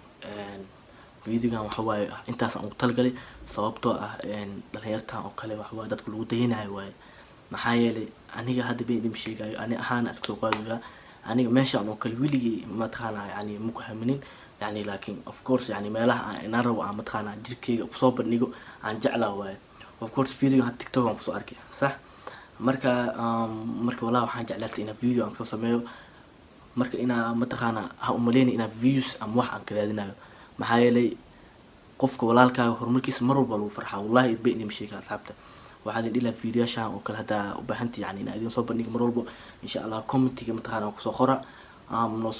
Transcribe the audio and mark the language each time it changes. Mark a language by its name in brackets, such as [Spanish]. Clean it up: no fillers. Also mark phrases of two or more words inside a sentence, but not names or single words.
[Somali] videogan waxa waaye intaas aan ugu talagalay sababtoo ah dhalinyartan oo kale waxa waaye dadku lagu dayanayo waaye maxaa yeelay aniga hadda been idin sheegayo ani ahaan aad soo qaadaya aniga meeshaan oo kale weligii ma taqaanaa yani ma ku haminin yani laakiin [English] of course [Somali] yani meelaha aan rabo aan ma taqaanaa jirkeyga kusoo bandhigo aan jeclaa waaye [English] of course [Somali] video had TikTok aan kusoo arkay sax marka walaa waxaan jeclaatay inaan video aan kusoo sameeyo marka inaa ma taqaanaa ha umaleynay inaan views ama wax aan ka raadinayo maxaa yeelay qofka walaalkaaga horumarkiisa mar walba lagu farxaa wallahi been idin sheegaa asxaabta waxaad idin ilaa fiidiyaashaan oo kale hadda u baahantii yani inaan idin soo bandhigo mar walba [Arabic] إن شاء الله [Somali] commentiga mataqaana kusoo qora noo